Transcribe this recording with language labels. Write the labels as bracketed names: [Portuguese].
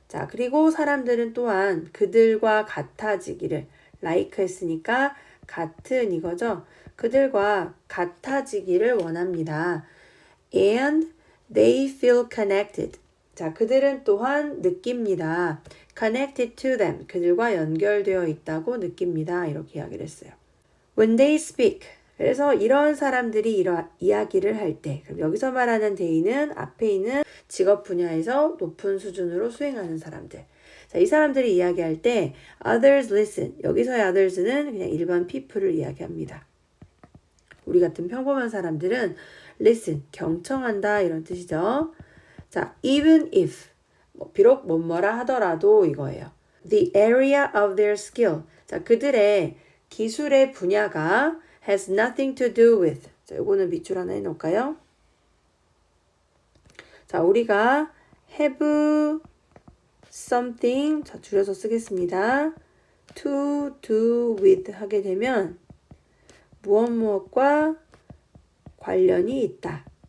[Korean] 자, 그리고 사람들은 또한 그들과 같아지기를 like 했으니까 같은 이거죠. 그들과 같아지기를 원합니다. [English] And they feel connected. [Korean] 자, 그들은 또한 느낍니다. [English] connected to them. [Korean] 그들과 연결되어 있다고 느낍니다. 이렇게 이야기를 했어요. [English] When they speak. [Korean] 그래서 이런 사람들이 이야기를 할 때, 그럼 여기서 말하는 they는 앞에 있는 직업 분야에서 높은 수준으로 수행하는 사람들. 자, 이 사람들이 이야기할 때 [English] others listen. [Korean] 여기서의 others는 그냥 일반 people를 이야기합니다. 우리 같은 평범한 사람들은 listen, 경청한다 이런 뜻이죠. 자, [English] even if, [Korean] 비록 뭐뭐라 하더라도 이거예요. [English] The area of their skill. [Korean] 자, 그들의 기술의 분야가 [English] has nothing to do with. [Korean] 자, 요거는 밑줄 하나 해놓을까요? 자, 우리가 [English] have something, [Korean] 자, 줄여서 쓰겠습니다. [English] to do with [Korean] 하게 되면 무엇과 관련이 있다.